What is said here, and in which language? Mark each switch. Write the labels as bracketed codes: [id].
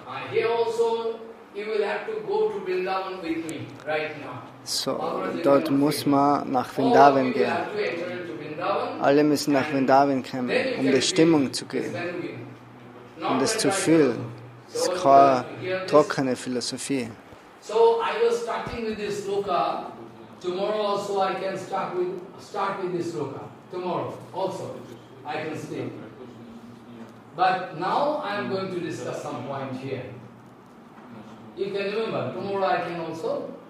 [en] Here also, you will have to go to Vrindavan with me right now. [de] So, dort muss man nach Vrindavan gehen. Alle müssen nach Vrindavan kommen, um die Stimmung zu geben, um das zu fühlen. Das ist keine trockene Philosophie. [en] So I was starting with this sloka. Tomorrow also I can start with this sloka. Tomorrow also I can speak. But now I am going to discuss some point here. You can remember, tomorrow I can also